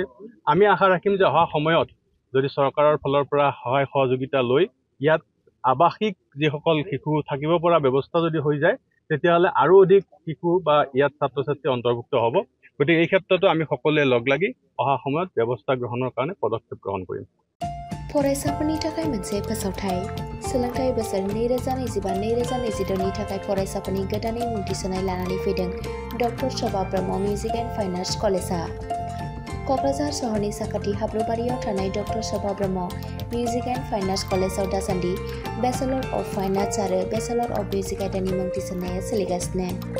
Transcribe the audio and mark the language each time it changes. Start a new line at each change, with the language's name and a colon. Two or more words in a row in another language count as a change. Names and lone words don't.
Assamese: আমি আশা ৰাখিম যে অহা সময়ত যদি চৰকাৰৰ ফালৰ পৰা সহায় সহযোগিতা লৈ ইয়াত আৱাসিক যিসকল শিশু থাকিব পৰা ব্যৱস্থা যদি হৈ যায়, তেতিয়াহ'লে আৰু অধিক শিশু বা ইয়াত ছাত্ৰ ছাত্ৰী অন্তৰ্ভুক্ত হ'ব। গতিকে এই ক্ষেত্ৰতো আমি সকলোৱে লগ লাগি অহা সময়ত ব্যৱস্থা গ্ৰহণৰ কাৰণে পদক্ষেপ গ্ৰহণ কৰিম।
Bodo: फरायसाफोरनि थाखाय मोनसे फोसावथाय। सोलोंथाइ बोसोर 2025-2026 नि थाखाय फरायसाफोरनि गोदानै मुं थिसननाय लानानै फैदों डक्टर शोभा ब्रह्म मिउजिक एन्ड फाइन आर्ट्स कलेजआ। क'क्राझार सहरनि साखाथि हाब्रुबारियाव थानाय डक्टर शोभा ब्रह्म मिउजिक एन्ड फाइन आर्ट्स कलेजआव दासान्दि
English: Bachelor of Fine Arts
Bodo: आरो
English: Bachelor of Music
Bodo: आयदानि मुं थिसननाया सोलिगासिनो।